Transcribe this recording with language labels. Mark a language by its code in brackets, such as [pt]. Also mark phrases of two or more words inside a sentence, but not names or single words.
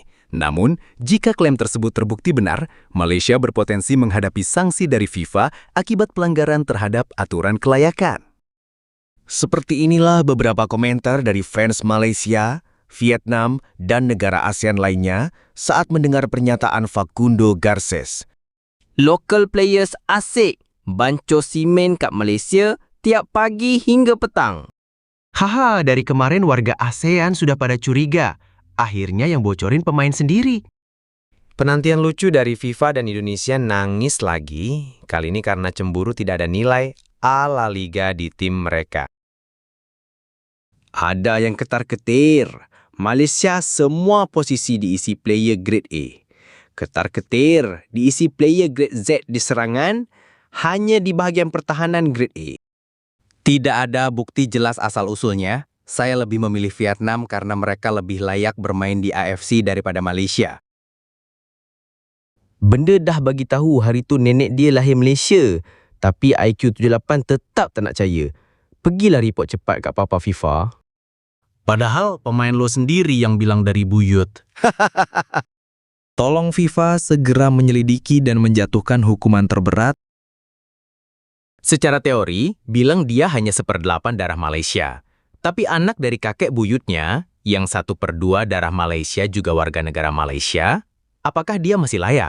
[id] Namun, jika klaim tersebut terbukti benar, Malaysia berpotensi menghadapi sanksi dari FIFA akibat pelanggaran terhadap aturan kelayakan. Seperti inilah beberapa komentar dari fans Malaysia, Vietnam, dan negara ASEAN lainnya saat mendengar pernyataan Facundo Garces. [en] Local players [ms] asik banco simen kat Malaysia tiap pagi hingga petang. Haha, [id] dari kemarin warga ASEAN sudah pada curiga. Akhirnya yang bocorin pemain sendiri. Penantian lucu dari FIFA dan Indonesia nangis lagi, kali ini karena cemburu tidak ada nilai La Liga di tim mereka. Ada yang ketar-ketir. Malaysia semua posisi diisi player grade A. Ketar-ketir diisi player grade Z di serangan, hanya di bahagian pertahanan grade A. Tidak ada bukti jelas asal-usulnya. Saya lebih memilih Vietnam karena mereka lebih layak bermain di AFC daripada Malaysia. [ms] Benda dah bagi tahu hari tu nenek dia lahir Malaysia, tapi IQ 78 tetap tak nak percaya. Pergilah report cepat kat Papa FIFA. [id] Padahal pemain lo sendiri yang bilang dari buyut. Tolong FIFA segera menyelidiki dan menjatuhkan hukuman terberat. Secara teori, bilang dia hanya 1/8 darah Malaysia. Tapi anak dari kakek buyutnya, yang 1/2 darah Malaysia juga warga negara Malaysia, apakah dia masih layak?